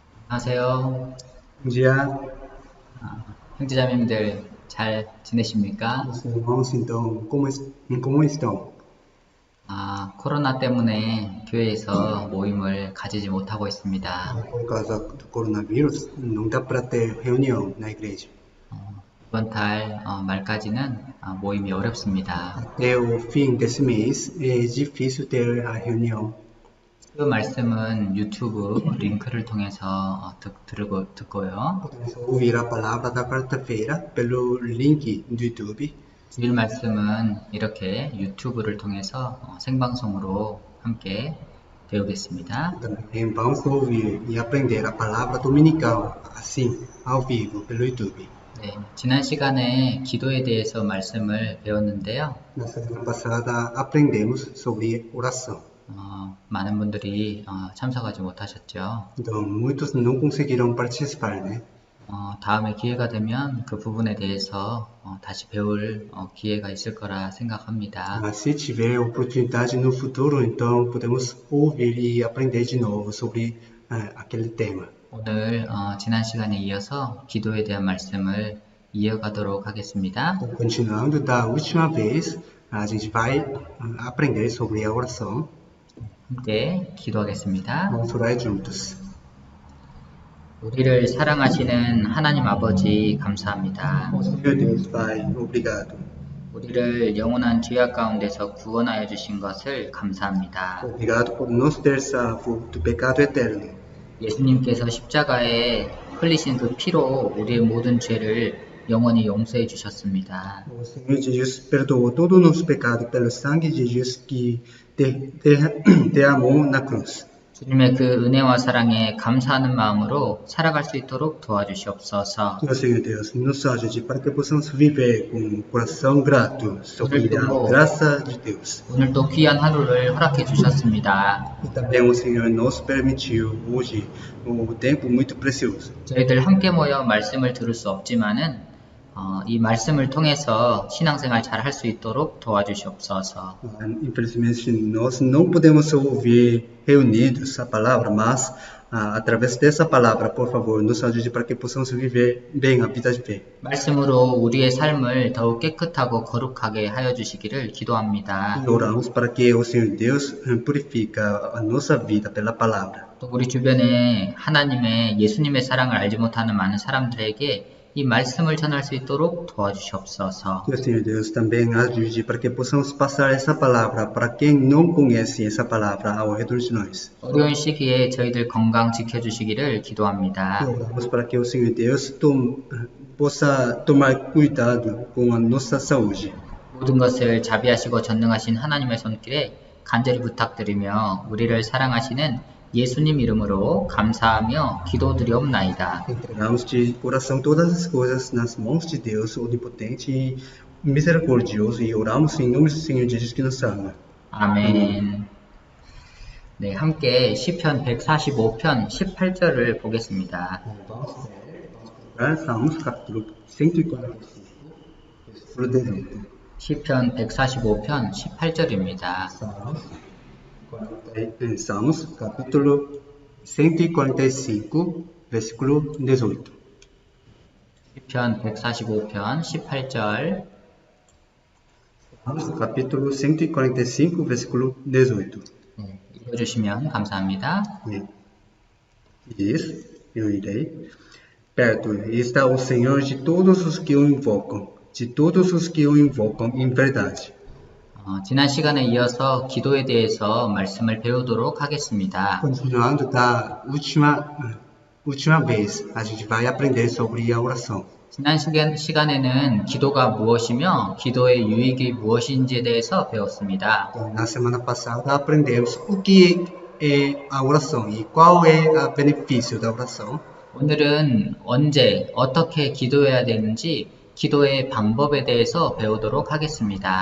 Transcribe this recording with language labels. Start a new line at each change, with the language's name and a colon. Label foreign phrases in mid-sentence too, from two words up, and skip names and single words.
Korean: 안녕하세요.
Portuguese: Dia,
Korean: 형제자매님들 잘 지내십니까?
Portuguese: meus irmãos, então, como estão?
Korean: 코로나 때문에 교회에서 모임을 가지지 못하고 있습니다.
Portuguese: Por causa do coronavírus, não dá para ter reunião na igreja.
Korean: 이번 달 말까지는 모임이 어렵습니다.
Portuguese: Até o fim desse mês é difícil ter a reunião.
Korean: 그 말씀은 유튜브 링크를 통해서 듣고요.
Portuguese: Podemos ouvir a palavra da quarta-feira pelo link do YouTube.
Korean: 주일 말씀은 이렇게 유튜브를 통해서 생방송으로 함께 배우겠습니다.
Portuguese: Também vamos ouvir e aprender a palavra dominical, assim, ao vivo, pelo YouTube.
Korean: 네, 지난 시간에 기도에 대해서 말씀을 배웠는데요.
Portuguese: Na semana passada aprendemos sobre oração.
Korean: 많은 분들이 참석하지 못하셨죠.
Portuguese: Então, muitos não conseguiram participar, né?
Korean: 다음에 기회가 되면 그 부분에 대해서 다시 배울 기회가 있을 거라 생각합니다.
Portuguese: Mas se tiver oportunidade no futuro, então podemos ouvir e aprender de novo sobre aquele tema.
Korean: 오늘 지난 시간에 이어서 기도에 대한 말씀을 이어가도록 하겠습니다.
Portuguese: Então, continuando da última vez, a gente vai aprender sobre a oração.
Korean: 함께 기도하겠습니다.
Portuguese: Vamos orar juntos.
Korean: 우리를 사랑하시는 하나님 아버지 감사합니다.
Portuguese: Senhor Deus, Pai, obrigado.
Korean: 우리를 영원한 죄악 가운데서 구원하여 주신 것을 감사합니다.
Portuguese: Obrigado por nos ter salvo do pecado eterno.
Korean: 예수님께서 십자가에 흘리신 그 피로 우리의 모든 죄를 영원히 용서해 주셨습니다.
Portuguese: O Senhor Jesus perdoou todos os nossos pecados pelo sangue de Jesus que derramou na cruz.
Korean: 주님의 그 은혜와 사랑에 감사하는 마음으로 살아갈 수 있도록 도와주시옵소서.
Portuguese: Meu Senhor Deus, nos ajude para que possamos viver com um coração grato sobre a graça de Deus.
Korean: 오늘도 귀한 하루를 허락해 주셨습니다.
Portuguese: E também o Senhor nos permitiu hoje um tempo muito precioso.
Korean: 저희들 함께 모여 말씀을 들을 수 없지만은 이 말씀을 통해서 신앙생활 잘 할 수 있도록 도와주시옵소서.
Portuguese: Infelizmente, nós não podemos ouvir reunidos a palavra, mas através dessa palavra, por favor, nos ajude para que possamos viver bem a vida de fé.
Korean: 말씀으로 우리의 삶을 더욱 깨끗하고 거룩하게 하여 주시기를 기도합니다.
Portuguese: E oramos para que o Senhor Deus purifica a nossa vida pela palavra.
Korean: 또 우리 주변에 하나님의 예수님의 사랑을 알지 못하는 많은 사람들에게 이 말씀을 전할 수 있도록 도와주시옵소서.
Portuguese: Que o Senhor Deus também ajude para que possamos passar essa palavra para quem não conhece essa palavra ao redor de nós.
Korean: 어려운 시기에 저희들 건강 지켜주시기를 기도합니다.
Portuguese: Oramos para que o Senhor Deus possa tomar cuidado com a nossa saúde.
Korean: 모든 것을 자비하시고 전능하신 하나님의 손길에 간절히 부탁드리며 우리를 사랑하시는 예수님 이름으로 감사하며 기도드리옵나이다.
Portuguese: Entregamos de coração todas as coisas nas mãos de Deus, onipotente e misericordioso, e oramos em nome do Senhor Jesus que nos ama.
Korean: 아멘. 네, 함께 시편 145편 18절을 보겠습니다.
Portuguese: Salmos capítulo 145, versículo 18.
Korean: 시편 145편 18절입니다.
Portuguese: Salmos capítulo 145, versículo 18.
Korean: 시편 145편 18절.
Portuguese: Salmos capítulo 145, versículo 18.
Korean: 네, 읽어주시면 감사합니다.
Portuguese: Diz, eu irei. Perto está o Senhor de todos os que o invocam, de todos os que o invocam em verdade.
Korean: 지난 시간에 이어서 기도에 대해서 말씀을 배우도록 하겠습니다.
Portuguese: Continuando da última vez, a gente vai aprender sobre a oração.
Korean: 지난 시간에는 기도가 무엇이며 기도의 유익이 무엇인지에 대해서 배웠습니다.
Portuguese: Na semana passada aprendemos o que é a oração e qual é o benefício da oração.
Korean: 오늘은 언제 어떻게 기도해야 되는지 기도의 방법에 대해서 배우도록 하겠습니다.